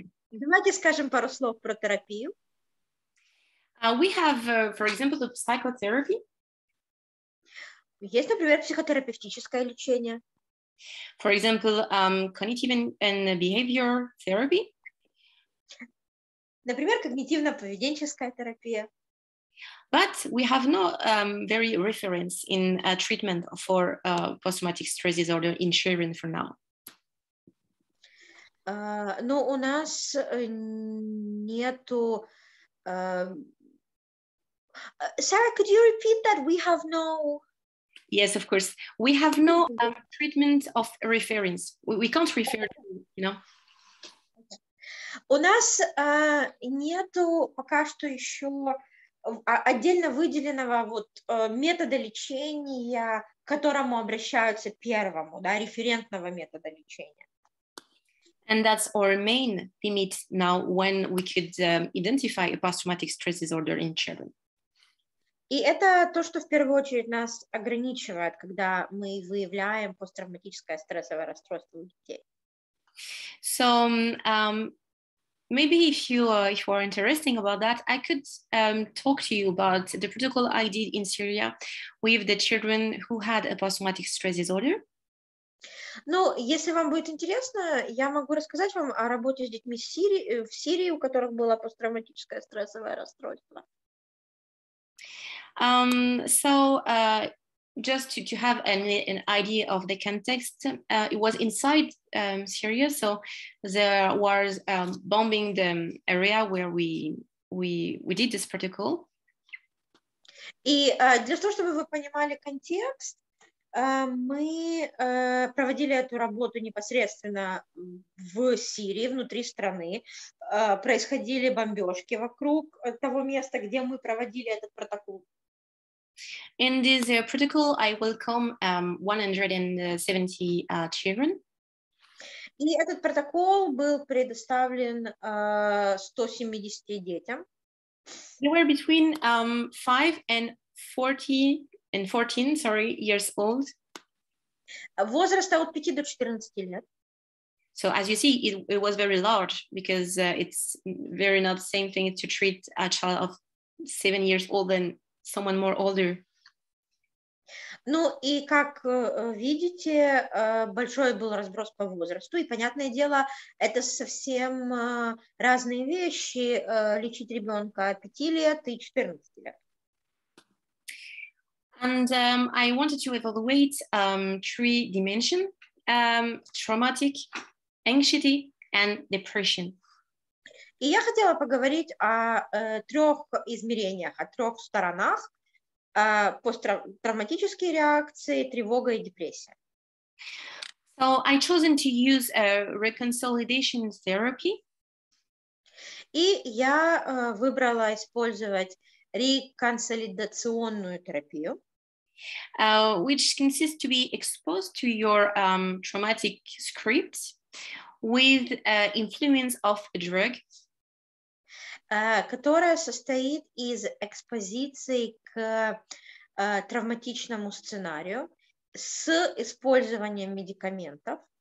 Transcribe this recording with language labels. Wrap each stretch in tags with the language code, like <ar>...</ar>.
<ru>Давайте скажем пару слов про терапию.</ru> <en>We have, for example, the psychotherapy.</en> <ru>Есть, например, психотерапевтическое лечение.</ru> <en>For example, cognitive and behavior therapy.</en> <ru>Например, когнитивно-поведенческая терапия.</ru> <en>But we have no very reference in treatment for post-traumatic stress disorder in children for now.</en> <ru>Но у нас нету...</ru> <en>Sarah, could you repeat that? We have no... Yes, of course. We have no treatment of reference. We can't refer to, you know.</en> <ru>У нас нету пока что еще отдельно выделенного вот метода лечения, к которому обращаются первому, да, референтного метода лечения.</ru> <en>And that's our main limit now when we could identify a post-traumatic stress disorder in children.</en> <ru>И это то, что в первую очередь нас ограничивает, когда мы выявляем посттравматическое стрессовое расстройство у детей.</ru> <en>So maybe if you are interested about that, I could talk to you about the protocol I did in Syria with the children who had a post-traumatic stress disorder.</en> <ru>Ну, если вам будет интересно, я могу рассказать вам о работе с детьми в Сирии, у которых было посттравматическое стрессовое расстройство.</ru> <en>So just to have an idea of the context, it was inside Syria, so there was bombing the area where we did this protocol.</en> <ru>И для того, чтобы вы понимали контекст, мы проводили эту работу непосредственно в Сирии, внутри страны. Происходили бомбежки вокруг того места, где мы проводили этот протокол.</ru> <en>In this protocol, I welcome 170 children.</en> <ru>И этот протокол был предоставлен 170 детям.</ru> <en>They were between 5 and 14 years old.</en> <ru>Возраста от 5 до 14 лет.</ru> <en>So as you see, it was very large, because it's very not the same thing to treat a child of 7 years old than someone more older.</en> <ru>Ну и как видите, большой был разброс по возрасту, и, понятное дело, это совсем разные вещи, лечить ребенка 5 лет и 14 лет.</ru> <en>And I wanted to evaluate 3 dimensions: traumatic, anxiety, and depression.</en> <ru>И я хотела поговорить о 3 измерениях, о 3 сторонах: посттравматические реакции, тревога и депрессия.</ru> <en>So I chosen to use reconciliation therapy.</en> <ru>И я выбрала использовать реконсолидационную терапию,</ru> <en>which consists to be exposed to your traumatic scripts with influence of a drug.</en> <ru>Которая состоит из экспозиции к травматичному сценарию с использованием медикаментов.</ru>